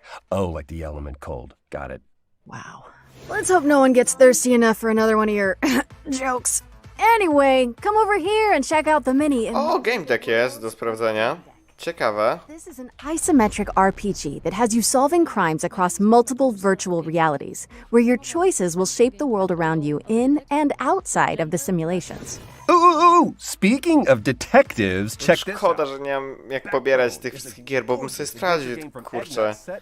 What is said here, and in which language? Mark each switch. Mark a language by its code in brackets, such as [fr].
[en] Oh, like the element cold. Got it. Wow. Let's hope no one gets thirsty enough for another one of your jokes. Anyway, come over here and check out the mini. [pl] O, game deck jest do sprawdzenia. Ciekawe. [en] This is an isometric RPG that has you solving crimes across multiple virtual realities, where your choices will shape the world around you in and outside of the simulations. Ooh! Speaking of detectives, check this [pl] Szkoda, [en] out. [pl] że nie mam jak pobierać tych wszystkich gier, bo bym sobie sprawdził, kurczę.